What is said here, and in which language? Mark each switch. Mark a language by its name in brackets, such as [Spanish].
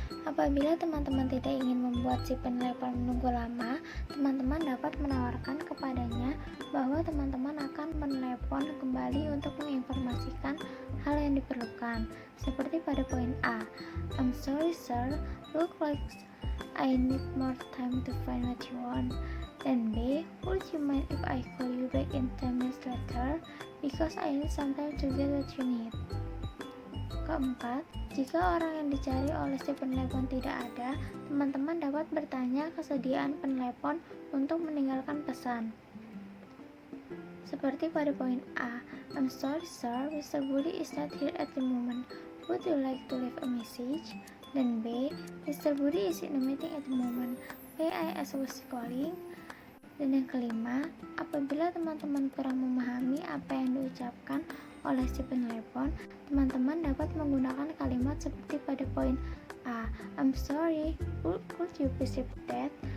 [Indonesian] Apabila teman-teman tidak ingin membuat si penelepon menunggu lama, teman-teman dapat menawarkan kepadanya bahwa teman-teman akan menelepon kembali untuk menginformasikan hal yang diperlukan. Seperti pada poin A, [English] I'm sorry sir, look like I need more time to find what you want. [Indonesian] Dan B, [English] would you mind if I call you back in 10 minutes later? Because I need some time to get what you need. [Indonesian] Keempat, jika orang yang dicari oleh si penelepon tidak ada, teman-teman dapat bertanya kesediaan penelepon untuk meninggalkan pesan. Seperti pada poin A, [English] I'm sorry sir, Mr. Budi is not here at the moment. Would you like to leave a message? [Indonesian] Dan B, [English] Mr. Budi is in a meeting at the moment. May I ask who's calling? [Indonesian] Dan yang kelima, apabila teman-teman kurang memahami apa yang diucapkan oleh si penelepon, teman-teman dapat menggunakan kalimat seperti pada poin A, [English] I'm sorry, could you please repeat that?